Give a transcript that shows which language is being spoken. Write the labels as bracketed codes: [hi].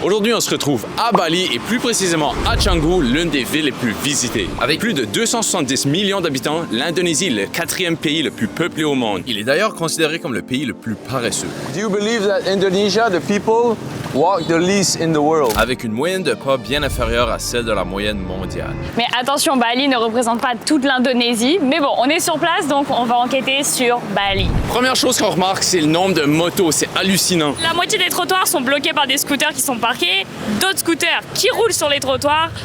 [fr] Aujourd'hui, on se retrouve à Bali et plus précisément à Canggu, l'une des villes les plus visitées. Avec plus de 270 millions d'habitants, l'Indonésie est le 4e pays le plus peuplé au monde. Il est d'ailleurs considéré comme le pays le plus paresseux. [en] Do you believe that Indonesia, the people, walk the least in the world? [fr] Avec une moyenne de pas bien inférieure à celle de la moyenne mondiale. Mais attention, Bali ne représente pas toute l'Indonésie. Mais bon, on est sur place, donc on va enquêter sur Bali. Première chose qu'on remarque, c'est le nombre de motos. C'est hallucinant. La moitié des trottoirs sont bloqués par des scooters qui sont parqués, d'autres scooters qui roulent sur les trottoirs.